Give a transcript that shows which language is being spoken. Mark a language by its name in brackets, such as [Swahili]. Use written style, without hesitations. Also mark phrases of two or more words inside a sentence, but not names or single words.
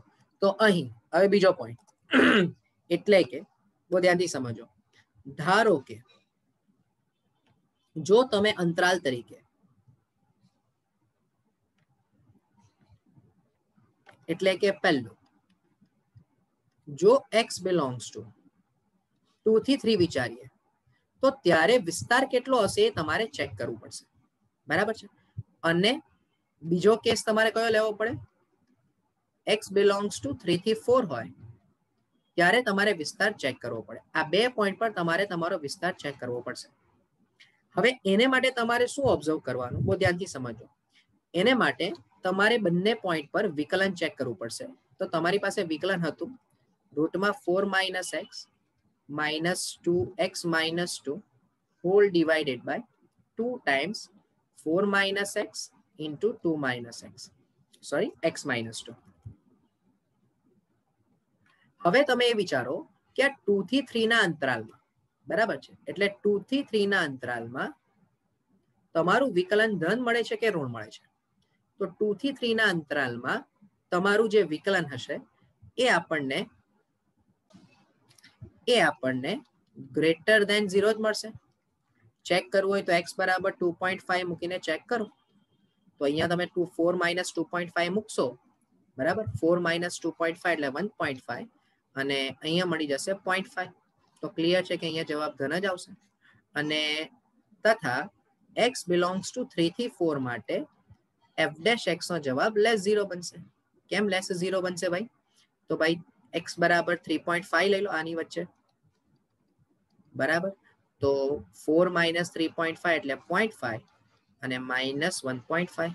[Gujarati] તો અહીં હવે બીજો પોઈન્ટ એટલે કે બહુ ધ્યાનથી સમજો. ધારો કે જો તમે અંતરાલ તરીકે એટલે કે પહેલું જો [English] x belongs to [Gujarati] 2 થી 3 વિચારીએ તો ત્યારે વિસ્તાર કેટલો હશે એ તમારે ચેક કરવું પડશે, બરાબર છે. અને બીજો કેસ તમારે કયો લેવો પડે? [English] x belongs to [Gujarati] 3 થી 4 હોય ત્યારે તમારે વિસ્તાર ચેક કરવો પડે. આ બે પોઈન્ટ પર તમારે તમારો વિસ્તાર ચેક કરવો પડશે. હવે એને માટે તમારે શું ઓબ્ઝર્વ કરવાનું? બહુ ધ્યાનથી સમજો. એને માટે તમારે બંને પોઈન્ટ પર વિકલન ચેક કરવું પડશે. તો તમારી પાસે વિકલન હતું રૂટમાં [English] 4 માઇનસ x minus 2x minus 2 whole divided by 2 times 4 minus x into 2 minus x. Sorry, x minus 2. [Gujarati] હવે તમે એ વિચારો કે આ 2 થી 3 ના અંતરાલમાં, બરાબર છે, એટલે 2 થી 3 ના અંતરાલમાં તમારું વિકલન ધન મળે છે કે ઋણ મળે છે? તો 2 થી 3 ના અંતરાલમાં તમારું જે વિકલન હશે એ આપણને [English] greater than [Gujarati] 0 જ મળશે. ચેક કરવું હોય તો x બરાબર 2.5 મૂકીને ચેક કરો. તો અહીંયા તમે 4 માઇનસ 2.5 મૂકશો, બરાબર. 4 માઇનસ 2.5 એટલે 1.5 અને અહીંયા મળી જશે 0.5. તો ક્લિયર છે કે અહીંયા જવાબ ધન જ આવશે. અને તથા [English] x belongs to [Gujarati] 3 થી 4 માટે [English] f dash x [Gujarati] નો જવાબ લેસ 0 બનશે. કેમ લેસ 0 બનશે ભાઈ? તો ભાઈ x બરાબર 3.5 લઈ લો આની વચ્ચે, બરાબર. તો 4 માઇનસ 3.5 એટલે 0.5 અને માઇનસ 1.5.